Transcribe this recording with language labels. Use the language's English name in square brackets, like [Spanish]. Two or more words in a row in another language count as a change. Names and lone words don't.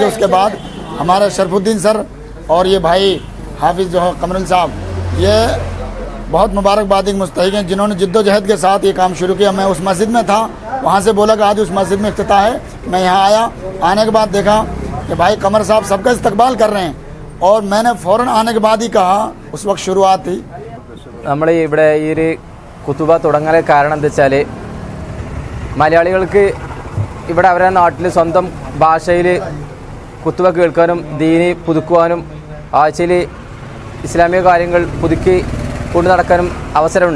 [Hindi] उसके बाद हमारा शरफुद्दीन सर और ये भाई हाफिज़ जो है कमरुल साहब, ये बहुत मुबारकबादी के मुस्तहिक हैं, जिन्होंने जिद्दोजहद के साथ ये काम शुरू किया। मैं उस मस्जिद में था, वहाँ से बोला कि आज उस मस्जिद में इफ्तिताह है। मैं यहाँ आया, आने के बाद देखा कि भाई कमर साहब सबका इस्तकबाल कर रहे हैं और मैंने फ़ौरन आने के बाद ही कहा, उस वक्त शुरुआत थी। [Malayalam] നമ്മൾ ഇവിടെ ഈ ഒരു കുത്തുബ തുടങ്ങാൻ കാരണം എന്താ വെച്ചാൽ മലയാളികൾക്ക് ഇവിടെ അവരുടെ നാട്ടിൽ സ്വന്തം ഭാഷയിൽ കുത്തുബ കേൾക്കാനും ദീനി പുതുക്കുവാനും ആഴ്ചയിൽ ഇസ്ലാമിക കാര്യങ്ങൾ പുതുക്കി കൊണ്ടു നടക്കാനും അവസരമുണ്ട്.